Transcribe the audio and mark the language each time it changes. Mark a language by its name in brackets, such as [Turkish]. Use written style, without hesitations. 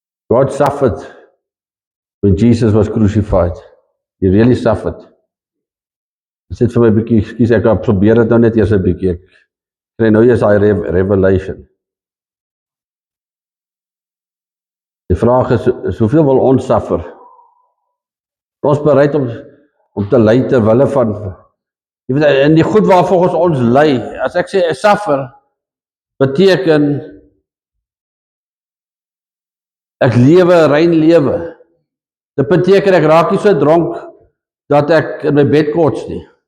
[English] God suffered when Jesus was crucified. He really suffered. [Afrikaans] Ek sê vir my bietjie, ekskuus, ek probeer dit nou net eers 'n bietjie. Ek kry nou eers daai revelation. Die vraag is hoeveel wil ons suffer? Ons bereid om te ly ter wille van, jy weet, in die goed waar volgens ons ly. As ek sê suffer, beteken ek lewe 'n rein lewe. Dit beteken ek raak nie so dronk dat ek in my bed kots nie.